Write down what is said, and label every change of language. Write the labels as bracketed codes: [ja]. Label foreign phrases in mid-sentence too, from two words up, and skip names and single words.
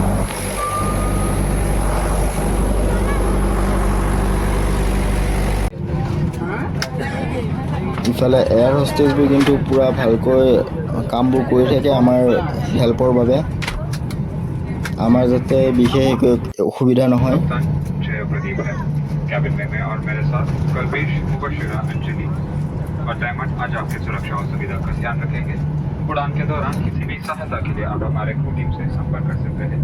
[as] ইফালে এয়াৰ হোষ্টেজবোৰ কিন্তু পূৰা ভালকৈ কামবোৰ কৰি থাকে আমাৰ হেল্পৰ বাবে, আমাৰ যাতে বিশেষ একো অসুবিধা নহয়। [hi] कैबिन में मैं और मेरे साथ कल्पेश, मुबशिरा, अंजलि और डायमंड आज आपकी सुरक्षा और सुविधा का ध्यान रखेंगे। उड़ान के दौरान किसी भी सहायता के लिए आप हमारे क्रू टीम से संपर्क कर सकते हैं।